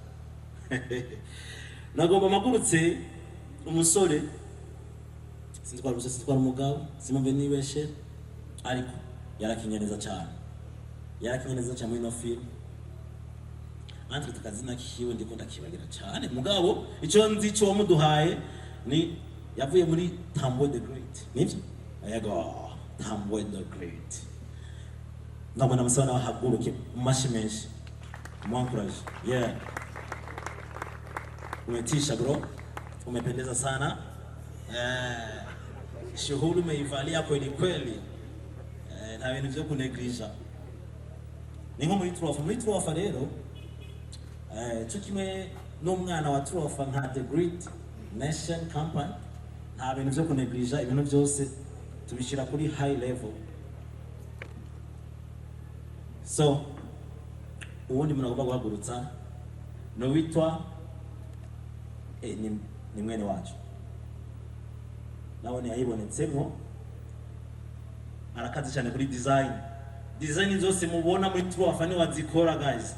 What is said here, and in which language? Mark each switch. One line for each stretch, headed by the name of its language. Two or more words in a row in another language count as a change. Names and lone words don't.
Kinyarwanda: Nagomba mpagurutse umusore sinzitwara umugabo simumve nibeshe ariko yarakinye neza cyane. Yarakinye neza cyane muri no film. Antwe tukazina kiwe ndiko ndakibagira cyane mugabo icyo nzi cyo wamuduhaye ni yavuye muri Tamboy the Great. Nivyo? Yego, Tamboy the Great. Ndabona musana wahaguruke mumashi menshi. Mwankuraje.
Swahili: Yeah. Umetisha bro. Umependeza sana. Shughuli umeivalia kweli kweli.
Kinyarwanda: Na bintu byo kuneglisha. Ni nko muri Trofa rero. Cyo kimwe n'umwana wa Trofa nka The Great Nation Company. Nta bintu byo kuneglisha, ibintu byose tubishira kuri
English: high level.
Kinyarwanda: So ubundi muragomba guhagurutsa no witwa ni mwene wacu nawe yayibonetsemo arakaze cyane kuri design zose mubona muri Trofa ni wazikora guys.